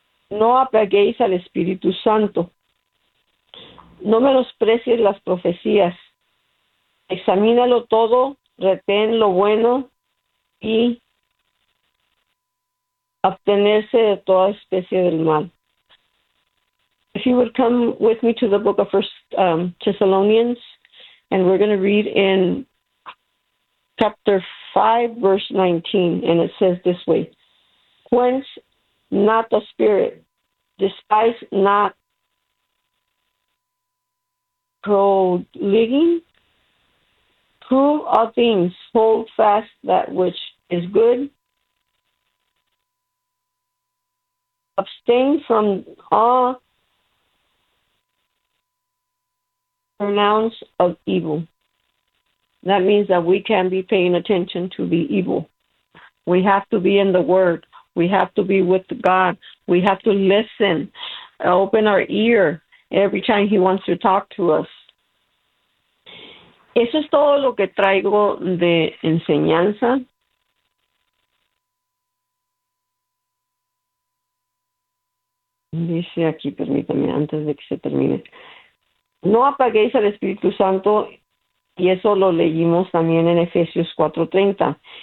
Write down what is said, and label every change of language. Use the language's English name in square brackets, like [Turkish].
[Spanish] No apaguéis al Espíritu Santo. No menosprecies las profecías. Examínalo todo, retén lo bueno y abstenerse de toda especie del mal. [English] If you would come with me to the book of First Thessalonians, and we're going to read in chapter 5, verse 19, and it says this way: Quench not the spirit, despise not Proliging, prove all things, hold fast that which is good, abstain from all pronounce of evil. That means that we can be paying attention to the evil. We have to be in the Word. We have to be with God. We have to listen, open our ear every time He wants to talk to us. [Spanish] Eso es todo lo que traigo de enseñanza. Dice aquí, permítame, antes de que se termine. No apaguéis al Espíritu Santo, y eso lo leímos también en Efesios 4:30.